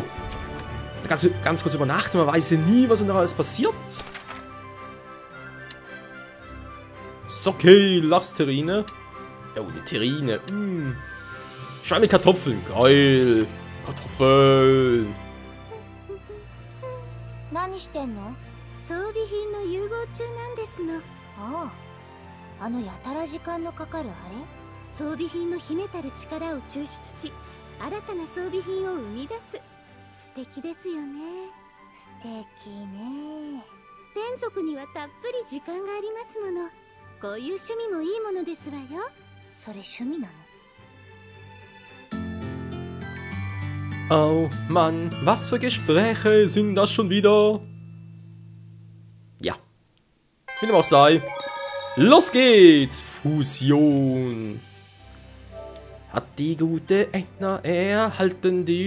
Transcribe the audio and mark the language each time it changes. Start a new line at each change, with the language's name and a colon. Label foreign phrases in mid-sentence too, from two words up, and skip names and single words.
German: Ganz kurz übernachten, man weiß ja nie, was noch alles passiert. Ist okay, Lachsterrine. Oh, eine Terrine. Schwein mit Kartoffeln. Geil. Kartoffeln.
Japanese: 何してんの？装備品の融合中なんですの。ああ、あのやたら時間のかかるあれ？装備品の秘めたる力を抽出し、新たな装備品を生み出す。素敵ですよね。素敵ね。天族にはたっぷり時間がありますもの。こういう趣味もいいものですわよ。それ趣味なの？
German: Oh Mann, was für Gespräche sind das schon wieder? Ja. Wie dem auch sei. Los geht's! Fusion. Hat die gute Edna erhalten.